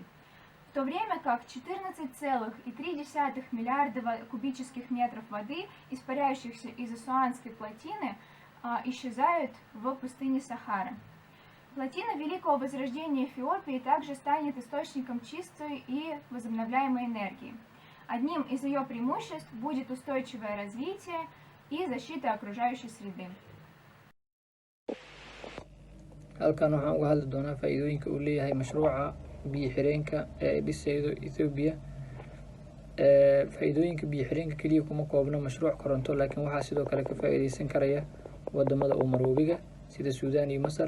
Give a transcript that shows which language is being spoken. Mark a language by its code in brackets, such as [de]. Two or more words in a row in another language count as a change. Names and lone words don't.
[ru] В то время как 14,3 миллиарда кубических метров воды, испаряющихся из Асуанской плотины, исчезают в пустыне Сахара. Плотина Великого Возрождения Эфиопии также станет источником чистой и возобновляемой энергии. Одним из ее преимуществ будет устойчивое развитие и защита окружающей среды. [so] halkan waxaan uga hadli doonaa faa'iidooyinka uu leeyahay mashruuca biyo xireenka ee ay dhisaydo Ethiopia. Faa'iidooyinka biyo xireenka kaliya kuma koobna mashruuc koronto, laakiin waxaa sidoo kale ka faa'iideysan karaya wadamada Umaroobiga sida Suudaan iyo Masar.